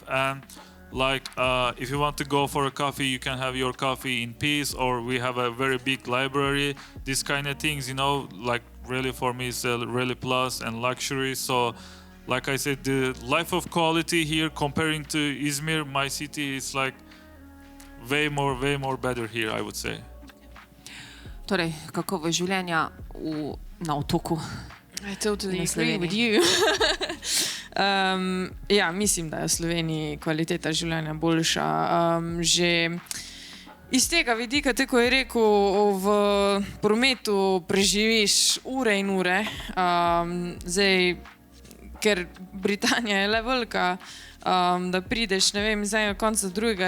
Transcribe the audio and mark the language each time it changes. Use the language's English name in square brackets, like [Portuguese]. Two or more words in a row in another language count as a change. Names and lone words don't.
[English] And like if you want to go for a coffee, you can have your coffee in peace, or we have a very big library. These kind of things, you know, like really for me is a really plus and luxury. So like I said, the life of quality here comparing to Izmir, my city, is like way more better here, I would say. [Slovenian] torej kakovost življenja na otoku. [English] I totally [Slovenian] Na [English] agree with [Slovenian] Sloveniji. [English] you. [Slovenian] Ja, mislim, da je v Sloveniji kvaliteta življenja boljša. Že iz tega vidika, tako je rekel, v prometu preživiš ure in ure. Zdaj, ker Britanija je le velika, da prideš, ne vem, iz enega konca do drugega.